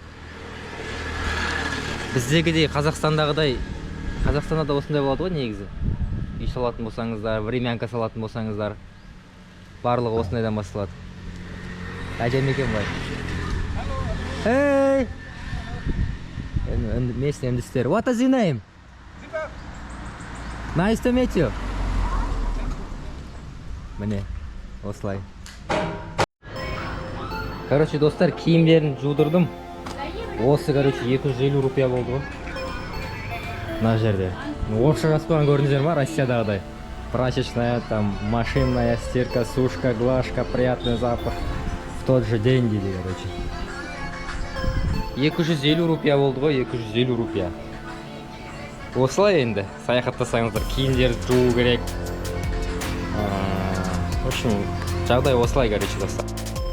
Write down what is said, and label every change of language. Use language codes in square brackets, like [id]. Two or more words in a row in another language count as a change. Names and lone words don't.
[kk] Біздегідей Қазақстандағыдай, Қазақстанда да осындай болады ғой негізі. Үй салатын болсаңыздар, времянка салатын болсаңыздар, барлығы осындайдан басталады. Әжем екен бай. Hey! Местный үндістер. [en] What is your name? Nice to meet you. [kk] Міне, осылай. Короче, достар, киімдерін жудырдым. Осы, короче, 250 рупия болды ғой. Мына жерде. Орысша жазбаған көрдіңіздер ма, Россиядағыдай. [ru] Прачечная, там, машинная, стирка, сушка, глажка, приятный запах. В тот же день [kk] дейді, короче. 250 рупия болды ғой, 250 рупия. Осылай енді, саяхаттасаңыздар, киімдерді жуу керек. [ru] В общем, [kk] жағдай осылай, короче, достар.